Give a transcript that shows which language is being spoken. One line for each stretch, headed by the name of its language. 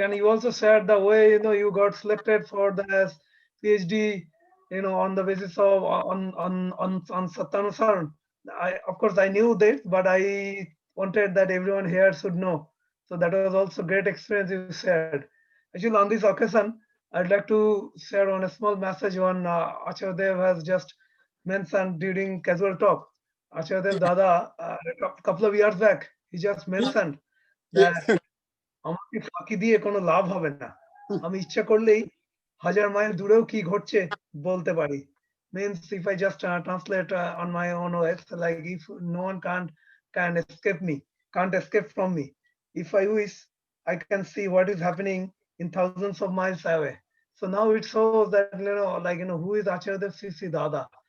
English: And you also said the way, you got selected for the PhD, on the basis of on Satyanusar. Of course I knew this, but I wanted that everyone here should know. So that was also great experience you shared. Actually, on this occasion, I'd like to share on a small message one AcharyaDev has just mentioned during casual talk. AcharyaDev Dada, a couple of years back, he just mentioned that
Bangla: আমাকে ফাঁকি দিয়ে কোনো লাভ হবে না, আমি ইচ্ছা করলেই 1000 mile দূরেও কি ঘটছে বলতে পারি.
English: Means if I just translate on my own words, like if no one can escape from me. If I wish, I can see what is happening in thousands of miles away. So now it shows that, who is AcharyaDev Sree Sree Dada.